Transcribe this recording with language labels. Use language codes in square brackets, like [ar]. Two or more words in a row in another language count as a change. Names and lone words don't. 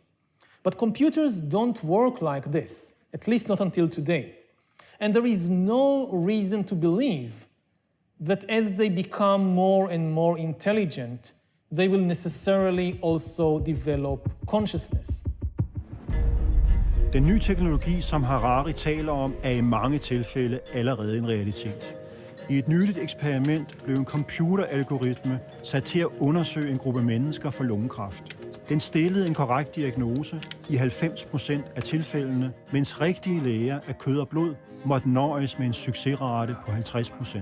[en] But computers don't work like this, at least not until today. And there is no reason to believe that as they become more and more intelligent, they will necessarily also develop consciousness. [da] Den nye teknologi, som Harari taler om, er i mange tilfælde allerede en realitet. I et nyligt eksperiment blev en computeralgoritme sat til at undersøge en gruppe mennesker for lungekræft. Den stillede en korrekt diagnose i 90% af tilfældene, mens rigtige læger af kød og blod måtte nøjes med en succesrate på 50%.